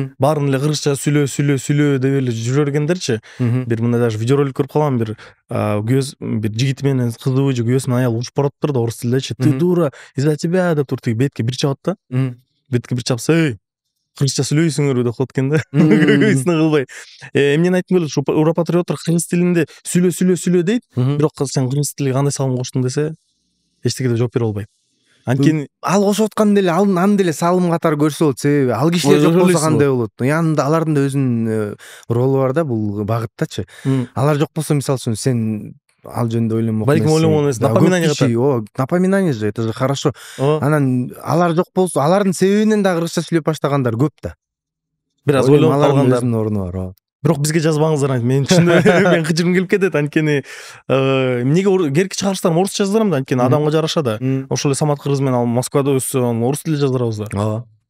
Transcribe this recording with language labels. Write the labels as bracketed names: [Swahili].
[Kyrgyz] Баарын эле кыргызча сүйлөө деп эле жүрө бергендерчи. Бир мындай даже видеоролик көрүп калгам, бир бир жигити менен кызыбы же күйөөсү менен аял урушуп баратыптыр да орус тилдечи. [Russian] Ты дура, из-за тебя [Kyrgyz] деп туруп, тиги бетке бир чабат да. Бетке бир чапса, эй, кыргызча сүйлөйсүңөр деп коет экен да. Кыйсына кылбай. Эмнени айткым келет, ушу ура патриоттор кыргыз тилинде сүйлөө дейт, бирок сен кыргыз тилиге кандай салым коштуң десе, эчтеке деп жооп бере албайт. Анткени ал кошуп аткан деле аны деле салым катары көрсө болот, себеби ал кишилер жок болсо кандай болот? Янында алардын да өзүнүн ролу бар да бул багыттачы. Алар жок болсо, мисалы үчүн, сен ал жөнүндө ойлонмок. Балким ойлонмок эмес, напоминание катары. [Russian] Напоминание же, это же хорошо. [Kyrgyz] Анан алар жок болсо, алардын себебинен да кыргызча сүйлөп баштагандар көп да. Бир аз ойлонуп калгандар. Өзүнүн орну бар. Бирок бизге жазбаңыздар, мен түшүндүм. Мен кыжырым келип кетет, анткени эмнеге керки чыгарыштарым орусча жаздырам да, анткени адамга жараша да. Ошол эле Самат кыргыз менен ал Москвада өссө, орус тилде жаздырабыз да.